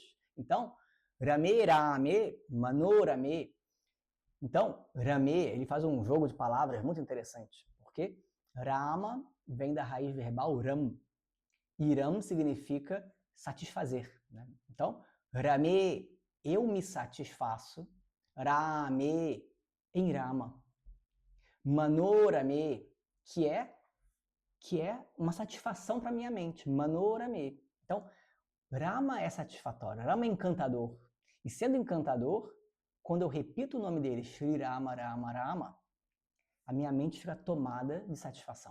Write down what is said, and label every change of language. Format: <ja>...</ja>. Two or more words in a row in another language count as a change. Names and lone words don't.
<sa>Então, Rame Rame Manorame.</sa> <pt>Então, Rame, ele faz um jogo de palavras muito interessante. Porque Rama vem da raiz verbal Ram. E Ram significa satisfazer. Né? Então, Rame, eu me satisfaço. Rame, em Rama. Manorame, que é uma satisfação para minha mente. Manorame. Então, Rama é satisfatório, Rama é encantador. E sendo encantador, quando eu repito o nome dele, Shri Rama, Rama, Rama, a minha mente fica tomada de satisfação.</pt>